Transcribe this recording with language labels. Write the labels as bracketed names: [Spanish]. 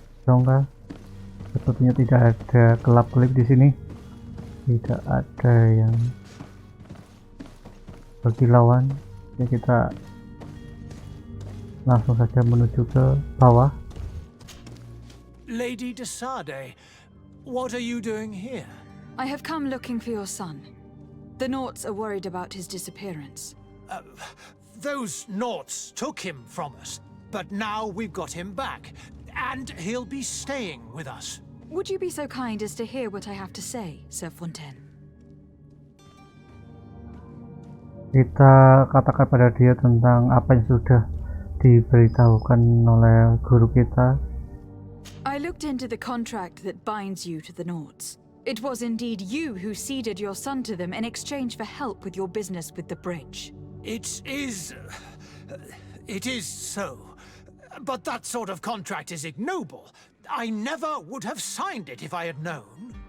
[Indonesian] Enggak, sepertinya tidak ada kelap-kelip di sini. Tidak ada yang berkilauan. Oke, kita langsung saja menuju ke bawah. [English] Lady de Sardet, what are you doing here? I have come looking for your son. The Naughts are worried about his disappearance. Those Naughts took him from us, but now we've got him back, and he'll be staying with us. Would you be so kind as to hear what I have to say, Sir Fontaine? [Indonesian] Kita katakan pada dia tentang apa yang sudah diberitahukan oleh guru kita. [English] I looked into the contract that binds you to the Naughts. It was indeed you who ceded your son to them in exchange for help with your business with the bridge. It is so. But that sort of contract is ignoble. I never would have signed it if I had known.